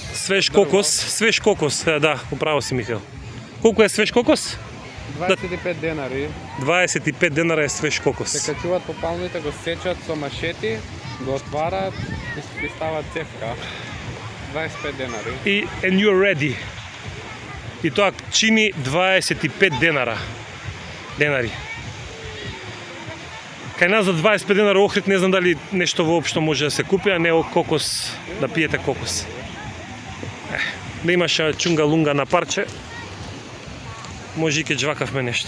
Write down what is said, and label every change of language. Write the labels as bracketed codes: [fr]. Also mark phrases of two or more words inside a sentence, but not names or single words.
[mk] Свеж кокос, да, управо си, Михаил. Колку е свеж кокос? 25 денари. 25 денара е свеж кокос. Се качуваат по палмите, го сечат со машети, го отвараат и стават цевка. 25 денари. [en] And you're ready. [mk] И тоа чини 25 денари. Кај нас за 25 денари Охрид не знам дали нешто воопшто може да се купи, а не кокос, да пиете кокос. Да имаш чунга-лунга на парче, може и ке джвакавме нешто.